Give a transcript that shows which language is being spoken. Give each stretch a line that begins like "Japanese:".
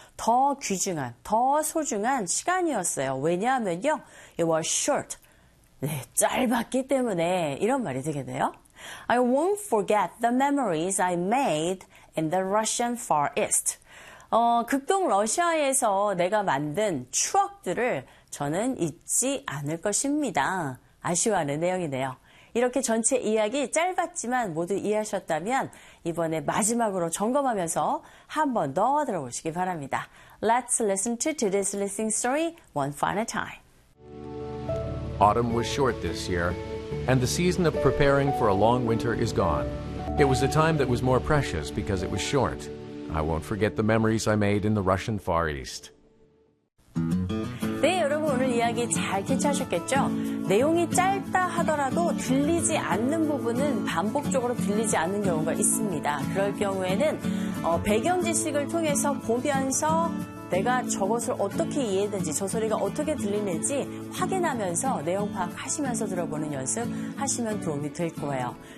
Korean: 더 귀중한, 더 소중한 시간이었어요. 왜냐하면요.
English: It was short.
Korean: 네, 짧았기 때문에 이런 말이 되겠네요.
English: I won't forget the memories I made in the Russian Far East.
Korean: 극동 러시아에서 내가 만든 추억들을 저는 잊지 않을 것입니다. 아쉬워하는 내용이네요. 이렇게 전체 이야기 짧았지만 모두 이해하셨다면 이번에 마지막으로 점검하면서 한 번 더 들어보시기 바랍니다.
English: Let's listen to today's listening story one final time. Autumn was short this year, and the season of preparing for a long winter is gone. It was a time that was more precious because it was short. I won't forget the memories I made in the Russian Far East.
Korean: 네, 여러분 오늘 이야기 잘 캐치하셨겠죠? 내용이 짧다 하더라도 들리지 않는 부분은 반복적으로 들리지 않는 경우가 있습니다. 그럴 경우에는 배경 지식을 통해서 보면서 내가 저것을 어떻게 이해했는지, 저 소리가 어떻게 들리는지 확인하면서 내용 파악하시면서 들어보는 연습 하시면 도움이 될 거예요.